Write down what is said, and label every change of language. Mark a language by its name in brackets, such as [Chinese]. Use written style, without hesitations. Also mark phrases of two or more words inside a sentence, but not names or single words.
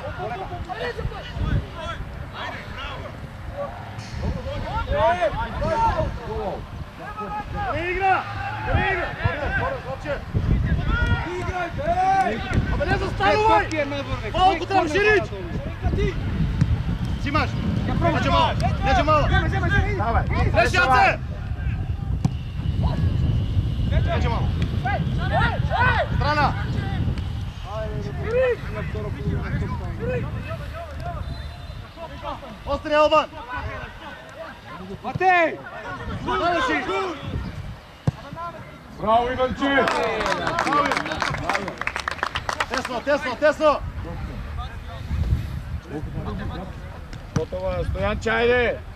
[Macedonian] Не игра! Абе не застанувај! Малку треба Ширич! Зимаш! [Serbian] Неđe malo! Reši Ace! Neđe malo! Strana! Ostani Alban! Матеј! Završi! [Macedonian] Браво, Иванче! Тесно! Готово е, Стојанче, ајде!